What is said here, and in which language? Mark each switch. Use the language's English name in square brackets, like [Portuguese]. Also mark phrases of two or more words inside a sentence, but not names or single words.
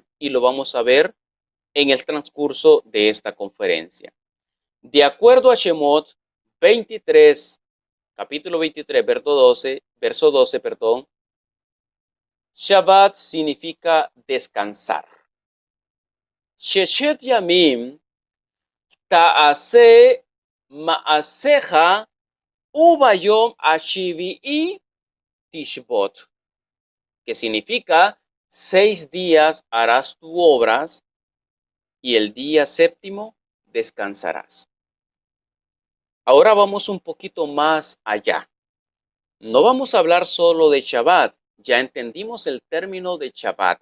[Spanish] Y lo vamos a ver en el transcurso de esta conferencia. De acuerdo a Shemot 23, capítulo 23, verso 12, perdón, Shabbat significa descansar. [Hebrew] ששת ימים תעשה מעשיך וביום השביעי תשבות, [Spanish] que significa 6 días harás tus obras y el día séptimo descansarás. Ahora vamos un poquito más allá. No vamos a hablar solo de Shabbat. Ya entendimos el término de Shabbat.